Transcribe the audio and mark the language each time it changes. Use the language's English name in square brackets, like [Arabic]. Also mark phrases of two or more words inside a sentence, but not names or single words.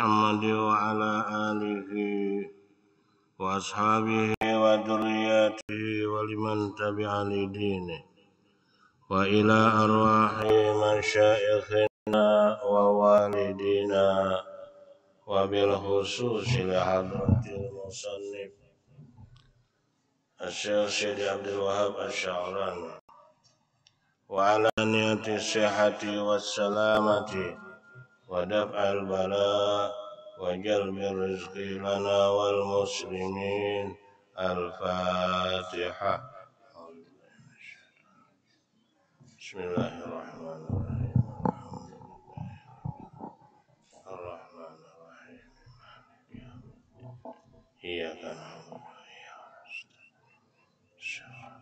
[Arabic] محمد وعلى آله وأصحابه وذريته ولمن تبع لدينه وإلى أرواح مشايخنا ووالدينا وبالخصوص لحضرة المصنف Asy-Syaikh Syedi Abdul Wahab Asy-Sya'rani وعلى نية الصحة والسلامة ودفع البلاء وجلب الرزق لنا وللمسلمين. الفاتحة. بسم الله الرحمن الرحيم. الرحمن الرحيم. إياك نعبد وإياك نستعين.